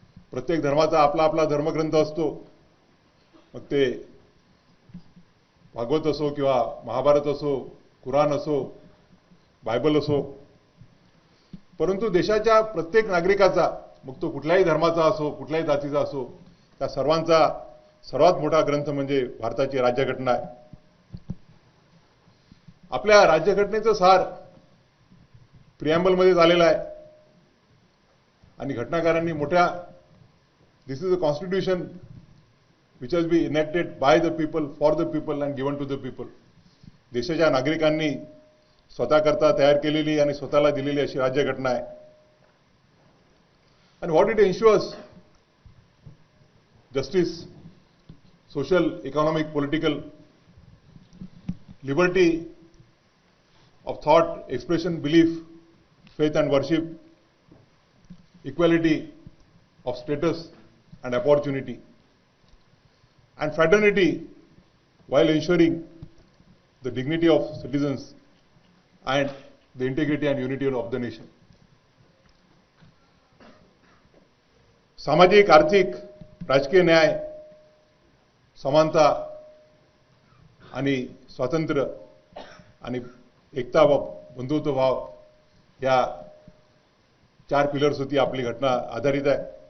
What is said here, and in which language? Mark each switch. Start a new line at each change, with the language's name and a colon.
Marathi: प्रत्येक धर्माचा आपला आपला धर्मग्रंथ असतो, मग ते भागवत असो किंवा महाभारत असो, कुराण असो, बायबल असो. परंतु देशाच्या प्रत्येक नागरिकाचा, मग तो कुठल्याही धर्माचा असो, कुठल्याही जातीचा असो, त्या सर्वांचा सर्वात मोठा ग्रंथ म्हणजे भारताची राज्यघटना आहे. आपल्या राज्यघटनेचं सार प्रिॲम्बलमध्ये झालेलं आहे आणि घटनाकारांनी मोठ्या
English: This is a constitution which has been enacted by the people, for the people and given to the people.
Marathi: देशाच्या नागरिकांनी स्वतःकरता तयार केलेली आणि स्वतःला दिलेली अशी राज्यघटना आहे.
English: And what it ensures, justice, social, economic, political, liberty of thought, expression, belief, faith and worship, equality of status and opportunity, and fraternity while ensuring the dignity of citizens and the integrity and unity of the nation.
Marathi: सामाजिक, आर्थिक, राजकीय न्याय, समानता आणि स्वातंत्र्य आणि एकता व बंधुत्व भाव या 4 पिलर्सवरती आपली घटना आधारित आहे.